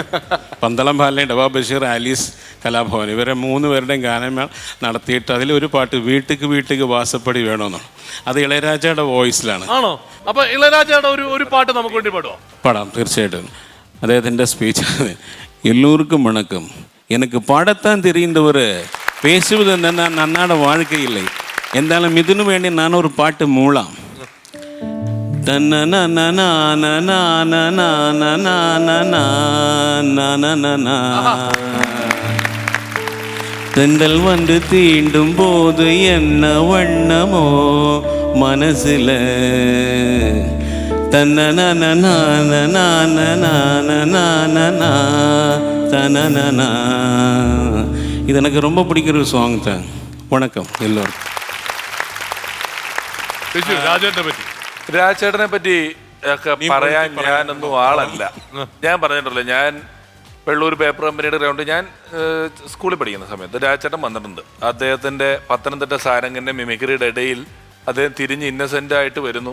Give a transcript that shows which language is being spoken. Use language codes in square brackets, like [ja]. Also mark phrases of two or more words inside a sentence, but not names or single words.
[ml] പന്തളം ബാലൻ, ഡവാ ബഷീർ, ആലീസ് കലാഭവൻ ഇവരെ 3 പേരുടെയും ഗാനമേള നടത്തിയിട്ട് അതിലൊരു പാട്ട് വീട്ടിക്ക് വീട്ടിക്ക് വാസപ്പടി വേണമെന്നാണ്. അത് ഇളയരാജയുടെ വോയിസിലാണ്. ആണോ? അപ്പൊ ഇളയരാജയുടെ ഒരു പാട്ട് നമുക്ക് വേണ്ടി പാടുമോ? പാടാം, തീർച്ചയായിട്ടും. അദ്ദേഹത്തിൻ്റെ സ്പീച്ച് [ta] எல்லோருக்கும் வணக்கம், எனக்கு பாடத்தான் தெரிந்தவர் பேசுவது நான் அன்னாட வாழ்க்கை இல்லை என்றாலும் [ml] ഇതിനു വേണ്ടി ഞാനൊരു പാട്ട് മൂളാം. [ta] தென்றல் வந்து தீண்டும் போது என்ன வண்ணமோ மனசுல இது எனக்கு ரொம்ப பிடிக்கிற ஒரு சாங் தான். வணக்கம் எல்லோருக்கும். [ml] രാജേട്ടനെ പറ്റി ഒക്കെ പറയാൻ ഞാനൊന്നും ആളല്ല. ഞാൻ പറഞ്ഞിട്ടുള്ളൂ, ഞാൻ വെള്ളൂർ പേപ്പർ കമ്പനിയുടെ ഗ്രൗണ്ട് ഞാൻ സ്കൂളിൽ പഠിക്കുന്ന സമയത്ത് രാജേട്ടൻ വന്നിട്ടുണ്ട്. അദ്ദേഹത്തിൻ്റെ പത്തനംതിട്ട സാരംഗിൻ്റെ മിമിക്രിയുടെ ഇടയിൽ അദ്ദേഹം തിരിഞ്ഞ് ഇന്നസെൻ്റ് ആയിട്ട് വരുന്നു.